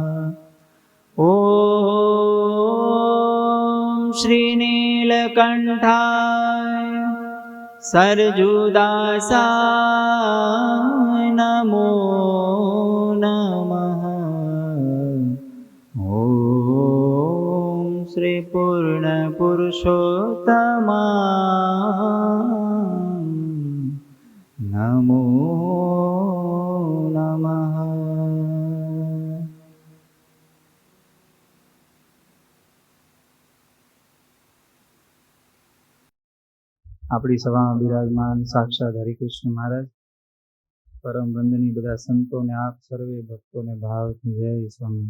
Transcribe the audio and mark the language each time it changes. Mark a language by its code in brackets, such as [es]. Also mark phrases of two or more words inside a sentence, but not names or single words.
[sa] ॐ श्रीनीलकण्ठाय सरजुदासाय नमो नमः। ॐ श्रीपूर्णपुरुषोत्तमाय नमो नमः। [gu] આપણી સભામાં બિરાજમાન સાક્ષાત હરિકૃષ્ણ મહારાજ, પરમ વંદનીય બધા સંતોને, આપ સર્વે ભક્તોને ભાવથી જય સ્વામી.